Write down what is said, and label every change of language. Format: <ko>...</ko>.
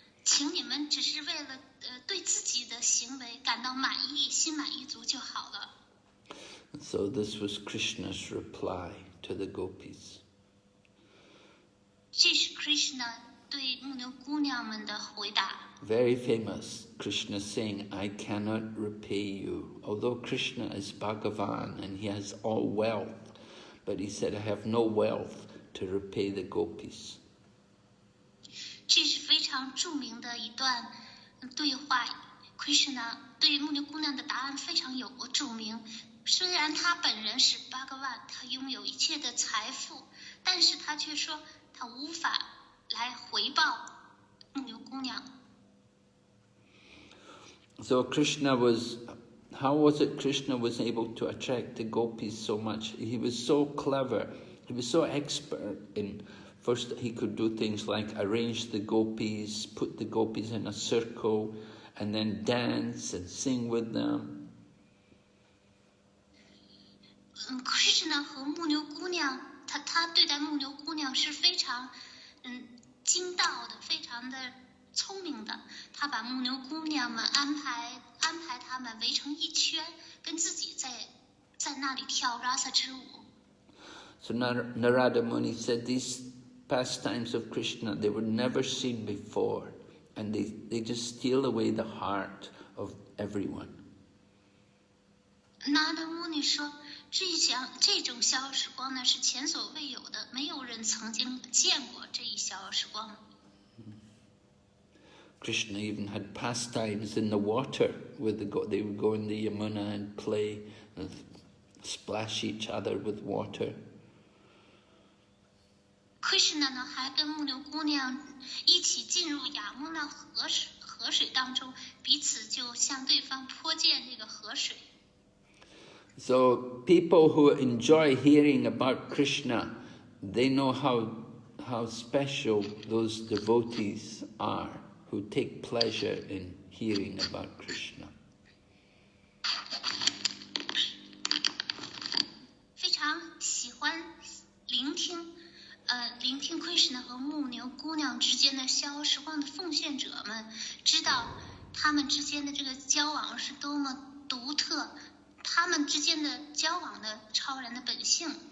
<zh>请你们只是为了对自己的行为感到满意，心满意足就好了。</zh> <en>So this was Krishna's reply to the gopis.</en> <zh>这是 Krishna 对牧牛姑娘们的回答。</zh> <en>Very famous, Krishna saying, I cannot repay you. Although Krishna is Bhagavan and he has all wealth, but he said, I have no wealth to repay the gopis.</en> <zh>这是非常著名的一段对话 ，Krishna 对牧牛姑娘的答案非常著名。虽然他本人是 Bhagavan， 他拥有一切的财富，但是他却说他无法来回报牧牛姑娘。</zh> <en>So Krishna was, how was it Krishna was able to attract the gopis so much? He was so clever, he was so expert in, first he could do things like arrange the gopis, put the gopis in a circle, and then dance and sing with them.</en> <zh>Krishna 和牧牛姑娘，他对待牧牛姑娘是非常精到的，非常的聪明的。他把牧牛姑娘们安排她们围成一圈，跟自己在那里跳 rasa 之舞。</zh> <en>So Narada Muni said these pastimes of Krishna, they were never seen before, and they just steal away the heart of everyone.</en> <zh>Narada Muni 说，这种逍遥时光呢是前所未有的，没有人曾经见过这一逍遥时光。</zh> <en>Krishna even had pastimes in the water with they would go in the Yamuna and play and splash each other with water.</en> <zh>Krishna 呢还跟牧牛姑娘一起进入雅穆纳河水当中，彼此就向对方泼溅这个河水。</zh> <en>So people who enjoy hearing about Krishna, they know how special those devotees are who take pleasure in hearing about Krishna.</en> <zh>非常喜欢聆听 Krishna 和牧牛姑娘之间的逍遥时光的奉献者们，知道他们之间的这个交往是多么独特。他们之间的交往的超然的本性。</zh>